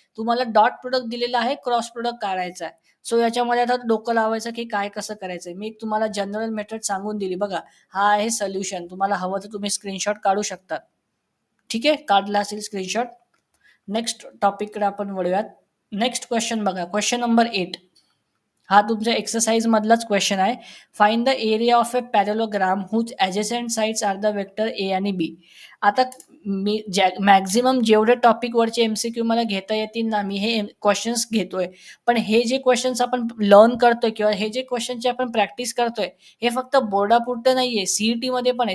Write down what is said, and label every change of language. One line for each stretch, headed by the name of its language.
Marathi: तुम्हाला dot product दिलेला आहे, क्रॉस प्रॉडक्ट काढायचा आहे. सो याच्यामध्ये आता डोकं लावायचं की काय कसं करायचंय. मी तुम्हाला जनरल मेथड सांगून दिली बघा. हा आहे सोल्युशन. तुम्हाला हवं तर तुम्ही स्क्रीनशॉट काढू शकता. ठीक आहे, काढला असेल स्क्रीनशॉट. नेक्स्ट टॉपिककडे आपण वळूयात. नेक्स्ट क्वेश्चन बघा, क्वेश्चन नंबर 8. हा तुमच्या एक्सरसाइज मधलाच क्वेश्चन आहे.
English: Find the area of a parallelogram whose adjacent sides are the vector A आणि B.
Marathi: आता मी मॅक्झिमम जेवढे टॉपिकवरचे MCQ मला घेता येतील ना, मी हे क्वेश्चन्स घेतोय. पण हे जे क्वेश्चन्स आपण लर्न करतोय किंवा हे जे क्वेश्चनची आपण प्रॅक्टिस करतोय, हे फक्त बोर्डापुरतं नाहीये, CET पण आहे.